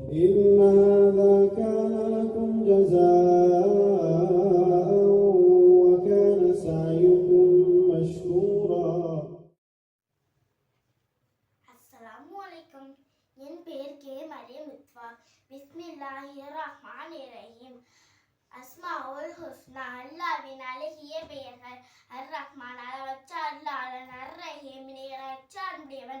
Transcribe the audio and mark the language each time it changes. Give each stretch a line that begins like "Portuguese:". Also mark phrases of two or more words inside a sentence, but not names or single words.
Arabic: إن هذا كان لكم جزاء وكان سعيكم مشكورا. السلام عليكم.
Tamil: என் பெயர் கே மரியம் இத்வா.
Arabic: بسم الله الرحمن الرحيم. الأسماء الحسنى,
Tamil: அல்லாஹ்வின் அழகிய பெயர்கள். அர் ரஹ்மான், அளவற்ற அருளாளன். அர் ரஹீம், நிகரற்ற அன்புடையவன்.